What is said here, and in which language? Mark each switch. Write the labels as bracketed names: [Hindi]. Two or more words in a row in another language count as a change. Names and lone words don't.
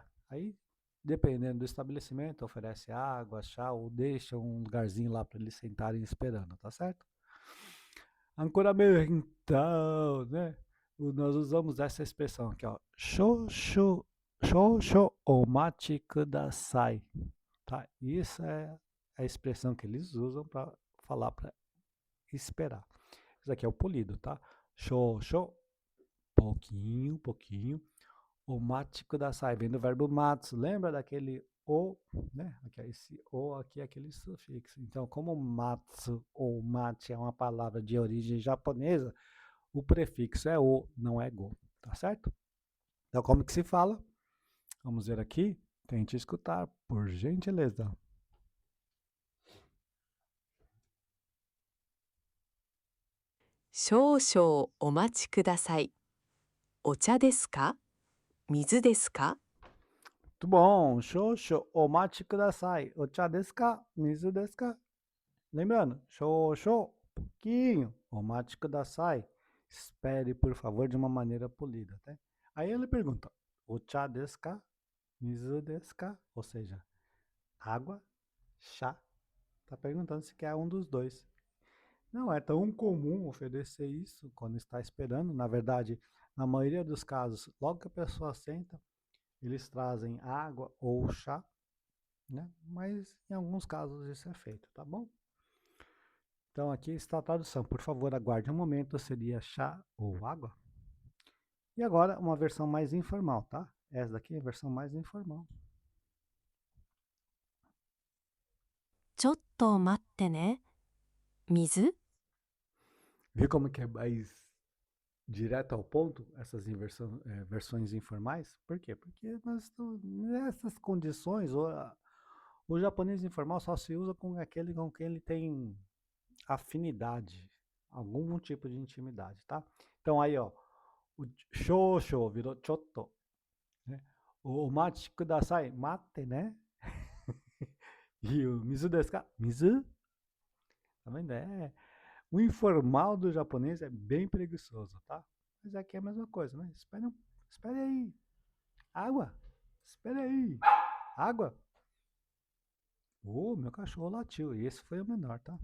[Portuguese] Aí, dependendo do estabelecimento, oferece água, chá ou deixa um lugarzinho lá para eles sentarem esperando, tá certo? Ancoramento, né? Nós usamos essa expressão aqui, ó. [Japanese] 少々、少々お待ちください. [Portuguese] Tá? Isso é a expressão que eles usam para falar para esperar. Isso aqui é o polido, tá? Shoshu, pouquinho, pouquinho. [Japanese] お待ちください, [Portuguese] vem do verbo matsu. Lembra daquele o, né? Aqui, esse o aqui é aquele sufixo. Então, como matsu ou machi é uma palavra de origem japonesa, o prefixo é o, não é go, tá certo? Então, como que se fala? Vamos ver aqui. Tente escutar, por gentileza. [Japanese] 少々お待ちください。お茶ですか？水ですか？ [Portuguese] Muito bom. [Japanese] 少々お待ちください. お茶ですか? 水ですか? [Portuguese] Lembrando, shosho, pouquinho. [Japanese] お待ちください. [Portuguese] Espere, por favor, de uma maneira polida, tá? Aí ele pergunta, [Japanese] お茶ですか？水ですか? [Portuguese] Ou seja, água, chá. Tá perguntando se quer um dos dois. Não é tão comum oferecer isso quando está esperando. Na verdade, na maioria dos casos, logo que a pessoa senta, eles trazem água ou chá, né? Mas em alguns casos isso é feito, tá bom? Então aqui está a tradução. Por favor, aguarde um momento, seria chá ou água. E agora uma versão mais informal, tá? Essa daqui é a versão mais informal. [Japanese] ちょっと待ってね。水？ [Portuguese] Viu como que é mais direto ao ponto, essas versões informais? Por quê? Porque nessas condições, o japonês informal só se usa com aquele com quem ele tem afinidade, algum tipo de intimidade, tá? Então aí, ó, o shosho virou chotto, né? O [Japanese] 待ってください, [Portuguese] mate, né? E o [Japanese] 水ですか? [Portuguese] Mizu? Tá vendo? O informal do japonês é bem preguiçoso, tá? Mas aqui é a mesma coisa, né? Espere aí. Água? Espere aí. Água? Meu cachorro latiu. E esse foi o menor, tá?